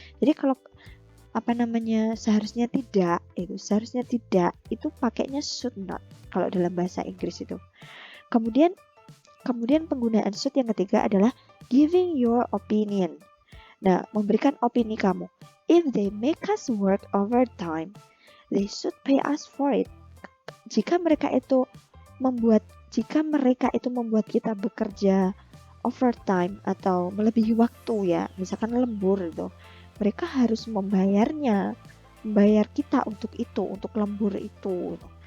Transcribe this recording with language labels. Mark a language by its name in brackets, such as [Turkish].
[Indonesian] Jadi kalau seharusnya tidak itu pakainya should not kalau dalam bahasa Inggris itu. Kemudian penggunaan should yang ketiga adalah [English] giving your opinion. [Indonesian] Nah, memberikan opini kamu. [English] If they make us work overtime, they should pay us for it. [Indonesian] Jika mereka itu membuat kita bekerja overtime atau melebihi waktu ya, misalkan lembur itu, mereka harus membayar kita untuk lembur itu.